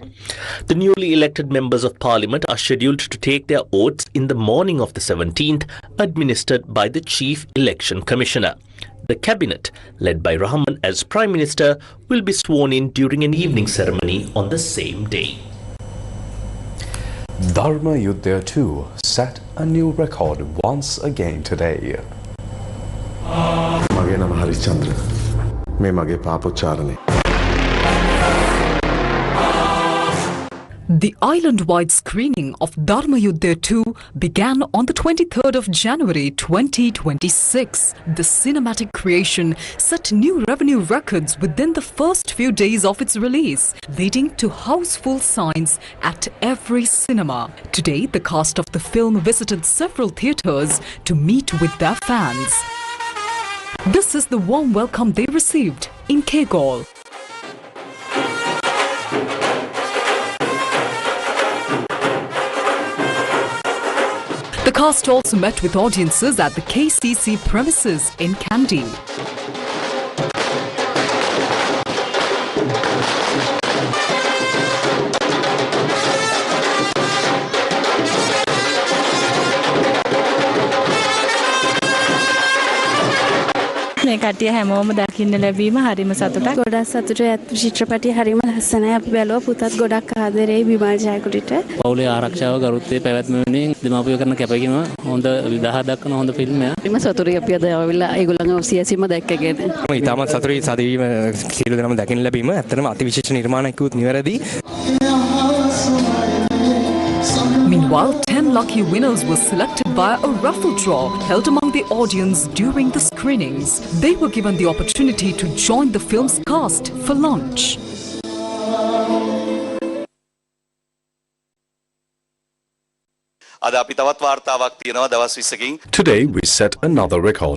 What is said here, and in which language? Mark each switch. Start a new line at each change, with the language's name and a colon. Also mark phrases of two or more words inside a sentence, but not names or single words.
English: The newly elected members of parliament are scheduled to take their oaths in the morning of the 17th, administered by the Chief Election Commissioner. The cabinet, led by Rahman as Prime Minister, will be sworn in during an evening ceremony on the same day. Dharma Yuddha 2 set a new record once again today.
Sinhala: මගේ නම හරිචන්ද්‍ර. මේ මගේ පාපොච්චාරණය.
English: The island-wide screening of Dharma Yuddha 2 began on the 23rd of January 2026. The cinematic creation set new revenue records within the first few days of its release, leading to houseful signs at every cinema. Today, the cast of the film visited several theatres to meet with their fans. This is the warm welcome they received in Kegol. The cast also met with audiences at the KCC premises in Kandy.
Sinhala: මේ කට්ටිය හැමෝම දකින්න ලැබීම හරිම සතුටක්. ගොඩක් සතුටුයි. චිත්‍රපටය හරිම ලස්සනයි. අපි බැලුවා පුතත් ගොඩක් ආදරෙයි විමල් ජයකුටිට. පවුලේ ආරක්ෂාව ගරුත්වයේ පැවැත්ම වෙනුවෙන් දෙමාපියෝ කරන කැපකිරීම හොඳ විදහා දක්වන හොඳ ෆිල්ම් එකක්. හරිම සතුටුයි අපි අද ආවිල්ලා ඒගොල්ලන්ව සියසීම දැක්කගෙන. මම ඉතාමත් සතුටුයි සදීම සියලු දෙනාම දකින්න ලැබීම. ඇත්තටම අතිවිශේෂ නිර්මාණයක් කිව්වොත් නිවැරදි.
English: Meanwhile, 10 lucky winners were selected via a raffle draw held among the audience during the screenings. They were given the opportunity to join the film's cast for lunch. Today we set another record.